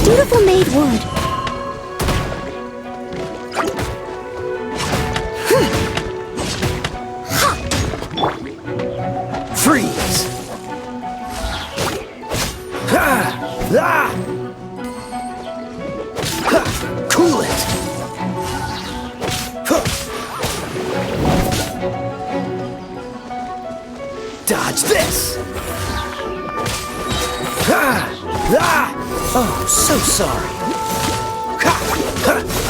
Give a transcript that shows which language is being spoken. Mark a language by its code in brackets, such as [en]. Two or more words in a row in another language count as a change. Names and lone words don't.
[en] beautiful-made wood. Freeze! Ha! Ah! Ha! Cool it! Huh. Dodge this! Ha! Ah! Oh, so sorry. Ha! Ha!